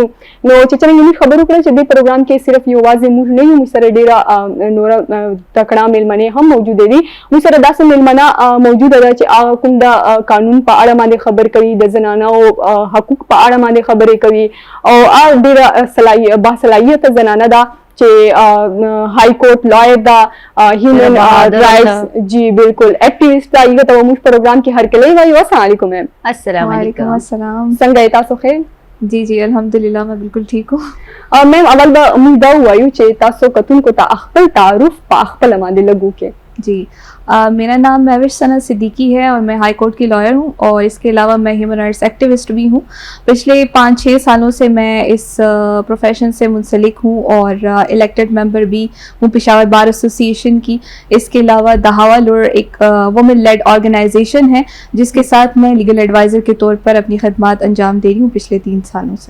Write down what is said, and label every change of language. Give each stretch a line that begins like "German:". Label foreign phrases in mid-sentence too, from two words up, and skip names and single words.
Pashto: نو چې څنګه موږ خبرو کړو چې دې پروګرام کې صرف یوازې موږ نه یو، موږ سره ډېره نوره تکړه میلمنې هم موجوده دي. موږ سره داسې میلمنه موجوده ده چې کوم د قانون په اړه باندې خبر کوي، د زنانه او حقوق په اړه باندې خبرې کوي او ډېره باصلاحیته زنانه ده چې
English: High Court lawyer
Pashto: دا
English: human rights
Pashto: جی بالکل ایکٹیوسٹ دا یہ تو موږ پروګرام کې هرکلی وایو.
Arabic: السلام علیکم
Pashto: میم.
Arabic: السلام علیکم. السلام.
Pashto: څنګه تاسو ښه؟
Urdu: جی جی الحمدللہ میں بالکل ٹھیک ہوں.
Pashto: میم اول به موږ دا وایو چې تاسو کتونکو ته خپل تعارف په خپل باندې لګو کې.
Urdu: جی میرا نام مہوش ثنا صدیقی ہے اور میں
English: High Court
Urdu: کی لائر ہوں اور اس کے علاوہ میں
English: human rights activist
Urdu: بھی ہوں. پچھلے 5-6 سالوں سے میں اس پروفیشن سے منسلک ہوں اور
English: elected member
Urdu: بھی ہوں پشاور بار ایسوسی ایشن کی. اس کے علاوہ دہاوا لور ایک
English: women-led organization
Urdu: ہے جس کے ساتھ میں
English: legal advisor
Urdu: کے طور پر اپنی خدمات انجام دے رہی ہوں پچھلے 3 سالوں سے.